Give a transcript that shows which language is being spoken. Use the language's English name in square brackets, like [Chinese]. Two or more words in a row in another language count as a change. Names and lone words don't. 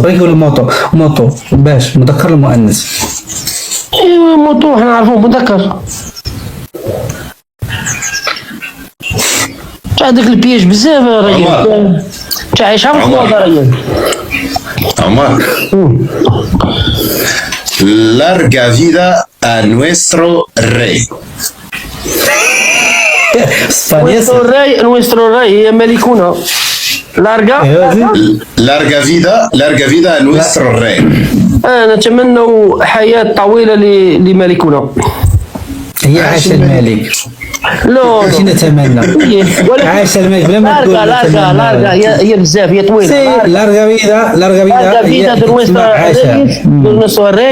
[Arabic] بغيت نقول موطو باش مذكر المؤنث. ايوا موطو حنا نعرفوه مذكر. تاع داك البياج بزاف راجل تاع عايشها في الخواضه راجل. [Spanish] عمر larga vida a nuestro rey. nuestro rey [Arabic] هي ملكنا. [Spanish] larga vida a nuestro rey. [Arabic] نتمنى حياة طويلة لملكنا. هي عاش الملك. لا ماشي نتمنى عاش الملك بلا ما تقول لارغا هي بزاف هي طويله. [Spanish] larga vida nuestro rey